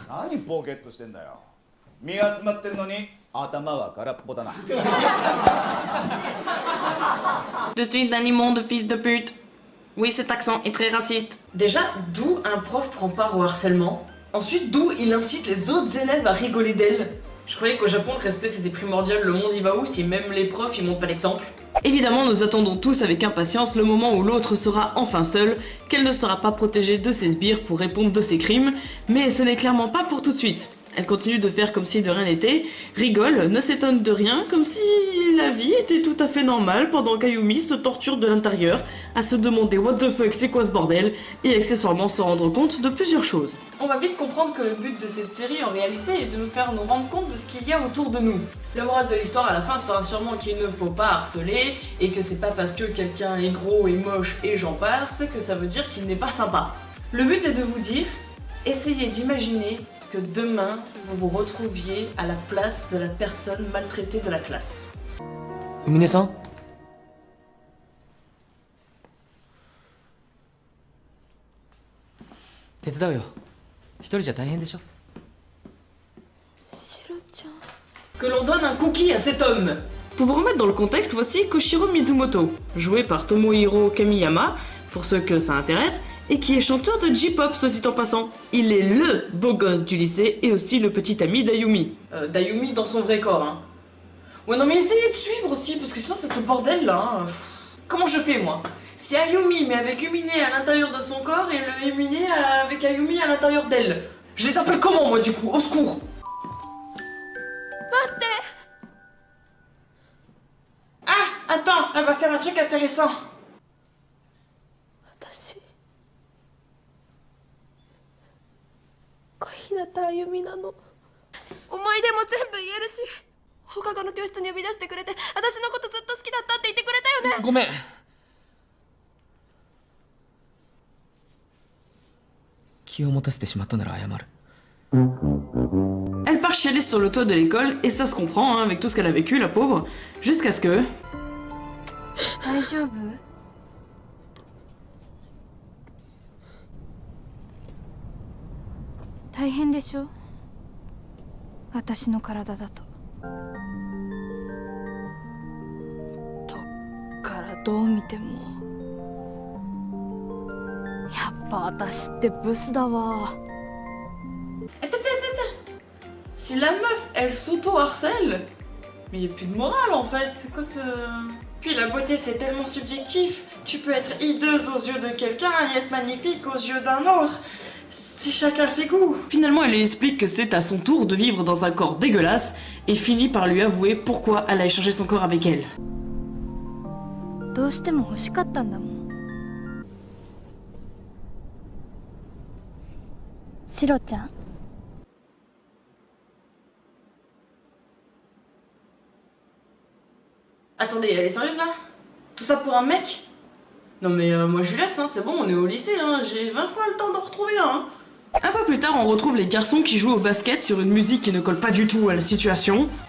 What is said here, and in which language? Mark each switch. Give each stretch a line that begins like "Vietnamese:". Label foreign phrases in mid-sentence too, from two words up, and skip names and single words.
Japanese: 何ポケットしてんだよ。身が詰まってんのに頭は空っぽだな。
French: Je suis un immonde fils de pute. Oui, cet accent est très raciste. Déjà, d'où un prof prend part au harcèlement. Ensuite, d'où il incite les autres élèves à rigoler d'elle. Je croyais qu'au Japon, le respect c'était primordial, le monde y va où si même les profs ils montrent pas l'exemple. Évidemment, nous attendons tous avec impatience le moment où l'autre sera enfin seule, qu'elle ne sera pas protégée de ses sbires pour répondre de ses crimes, mais ce n'est clairement pas pour tout de suite. Elle continue de faire comme si de rien n'était, rigole, ne s'étonne de rien, comme si la vie était tout à fait normale pendant qu'Ayumi se torture de l'intérieur à se demander
English: what the fuck
French: c'est quoi ce bordel et accessoirement se rendre compte de plusieurs choses. On va vite comprendre que le but de cette série en réalité est de nous faire nous rendre compte de ce qu'il y a autour de nous. La morale de l'histoire à la fin sera sûrement qu'il ne faut pas harceler et que c'est pas parce que quelqu'un est gros et moche et j'en passe que ça veut dire qu'il n'est pas sympa. Le but est de vous dire, essayez d'imaginer que demain, vous vous retrouviez à la place de la personne maltraitée de la classe.
Japanese: 海音さん、手伝うよ。一人じゃ大変でしょ。シロちゃん。
French: Que l'on donne un cookie à cet homme. Pour vous remettre dans le contexte, voici Koshiro Mizumoto, joué par Tomohiro Kamiyama, pour ceux que ça intéresse, et qui est chanteur de J-pop, soit dit en passant. Il est LE beau gosse du lycée et aussi le petit ami d'Ayumi. D'Ayumi dans son vrai corps, hein. Ouais, non mais essayez de suivre aussi, parce que sinon c'est le bordel là. Hein. Comment je fais moi? C'est Ayumi, mais avec Umine à l'intérieur de son corps et le Umine avec Ayumi à l'intérieur d'elle. Je les appelle comment moi du coup? Au secours! Ah, attends, elle va faire un truc intéressant.
Japanese: 私小日向あゆみなの。思い出も全部言えるし、放課後の教室に呼び出してくれて、私のことずっと好きだったって言ってくれたよね。ごめん。気を持たせてしまったなら謝る。
French: Elle part chialer sur le toit de l'école, et ça se comprend, hein, avec tout ce qu'elle a vécu, la pauvre, jusqu'à ce que...
Japanese: 大丈夫？大変でしょ？私の体だと。どっからどう見てもやっぱ私ってブスだわ。
French: Si la meuf, elle s'auto-harcèle, mais il n'y a plus de morale en fait, c'est quoi ce... Puis la beauté c'est tellement subjectif, tu peux être hideuse aux yeux de quelqu'un et être magnifique aux yeux d'un autre, c'est chacun ses goûts. Finalement elle lui explique que c'est à son tour de vivre dans un corps dégueulasse et finit par lui avouer pourquoi elle a échangé son corps avec elle.
Japanese: どうしても欲しかったんだもん。シロちゃん。
French: Attendez, elle est sérieuse là? Tout ça pour un mec? Non mais moi je lui laisse, hein, c'est bon, on est au lycée, hein, j'ai 20 fois le temps d'en retrouver un. Hein. Un peu plus tard, on retrouve les garçons qui jouent au basket sur une musique qui ne colle pas du tout à la situation.